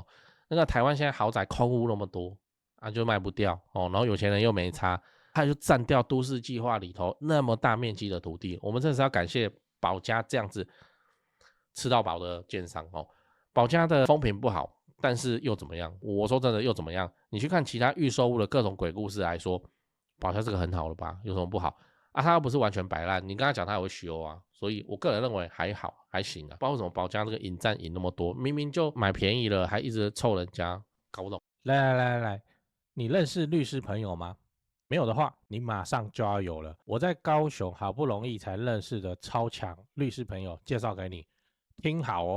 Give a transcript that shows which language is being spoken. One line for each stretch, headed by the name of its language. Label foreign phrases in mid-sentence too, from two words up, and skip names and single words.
Chinese: 那個台灣現在豪宅空屋那麼多就賣不掉然後有錢人又沒差，他就占掉都市計劃裡頭那麼大面積的土地。我們真的是要感謝保家這樣子吃到飽的建商保家的風評不好。但是又怎麼樣？我說真的又怎麼樣？你去看其他預售屋的各種鬼故事來說，保家這個很好了吧？有什麼不好啊？他又不是完全擺爛，你跟他講他也會修啊。所以我個人認為還好，還行啊。不知道為什麼保家這個引戰引那麼多，明明就買便宜了，還一直湊人家，搞不懂。來，你認識律師朋友嗎？沒有的話，你馬上就要有了。我在高雄好不容易才認識的超強律師朋友介紹給你，聽好哦。